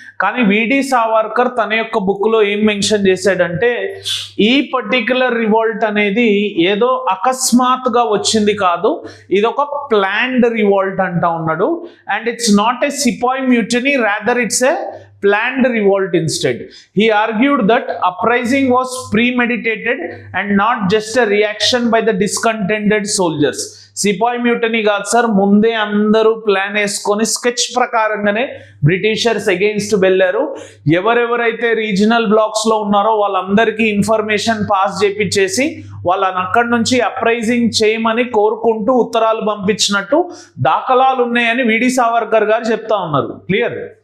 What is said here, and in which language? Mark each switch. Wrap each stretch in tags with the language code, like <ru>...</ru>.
<te>కానీ విడి సావర్కర్ తన యొక్క బుక్లో ఏం మెన్షన్ చేశాడంటే ఈ పర్టిక్యులర్ రివాల్ట్ అనేది ఏదో అకస్మాత్తుగా వచ్చింది కాదు, ఇది ఒక ప్లాన్డ్ రివాల్ట్ అంటా ఉన్నాడు.</te> <en>And it's not a sepoy mutiny, rather it's a planned revolt instead. He argued that uprising was premeditated and not just a reaction by the discontented soldiers.</en> <te>Sipayi mutiny కాదు sir, ముందే అందరూ plan వేసుకొని sketch ప్రకారంగానే Britishers against వెళ్ళారు. ఎవరెవరైతే regional blocks లో ఉన్నారో వాళ్ళందరికీ ఇన్ఫర్మేషన్ పాస్ చేపించేసి వాళ్ళని అక్కడి నుంచి అప్రైజింగ్ చేయమని కోరుకుంటూ ఉత్తరాలు పంపించినట్టు దాఖలాలు ఉన్నాయని విడి సావర్కర్ గారు చెప్తా ఉన్నారు. క్లియర్.</te>